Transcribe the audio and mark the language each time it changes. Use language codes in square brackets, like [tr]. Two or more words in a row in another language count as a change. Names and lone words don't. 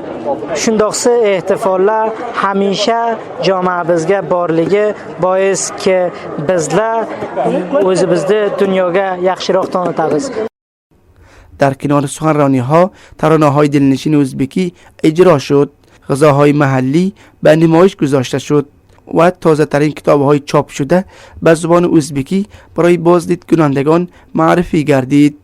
[uz] Shundoqsi ehtifollar hamisha jamoamizga borligi boiski bizlar o'zimizni dunyoga yaxshiroq tanitamiz. [fa] در کنار سخنرانی ها ترانه های دلنشین ازبکی اجرا شد، غذاهای محلی به نمایش گذاشته شد و تازه ترین کتاب های چاپ شده به زبان ازبکی برای بازدید کنندگان معرفی گردید.